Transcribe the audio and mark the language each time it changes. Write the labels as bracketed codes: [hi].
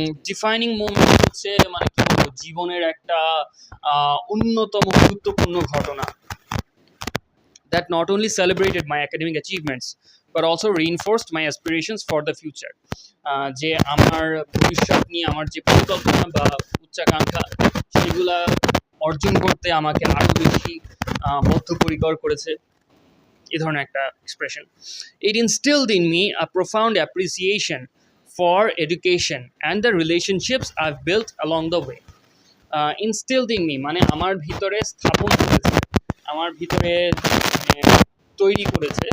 [en] Defining moment [bn] হচ্ছে মানে কি বলবো জীবনের একটা অন্যতম গুরুত্বপূর্ণ ঘটনা [en] that not only celebrated my academic achievements but also reinforced my aspirations for the future. [bn] যে আমার ভবিষ্যৎ নিয়ে আমার যে পরিকল্পনা বা উচ্চাকাঙ্ক্ষা সেগুলা অর্জন করতে আমাকে আরও বেশি বদ্ধপরিকর করেছে এই ধরনের একটা expression. [en] It instilled in me a profound appreciation for education and the relationships I've built along the way. Instilled in me [bn] মানে আমার ভিতরে স্থাপন করেছে আমার ভিতরে তৈরি করেছে.